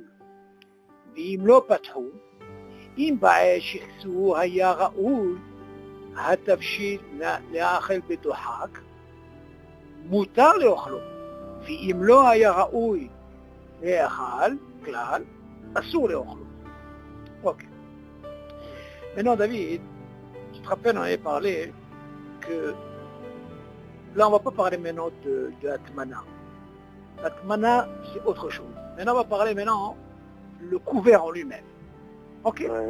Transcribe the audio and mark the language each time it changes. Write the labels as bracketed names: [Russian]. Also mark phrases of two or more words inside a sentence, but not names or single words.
[Hebrew] ואם לא פתחו, אם בעת שכיסוהו היה ראוי, התבשיל לאכל בדוחק, מותר לאוכלו, ואם לא היה ראוי לאכל כלל, אסור לאוכלו. אוקיי. [French] Maintenant David, tu te rappelles, on avait parlé que là on va pas parler maintenant de Atmana. L'atmana, c'est autre chose. Maintenant, on va parler maintenant le couvert en lui-même. Ok? Ouais.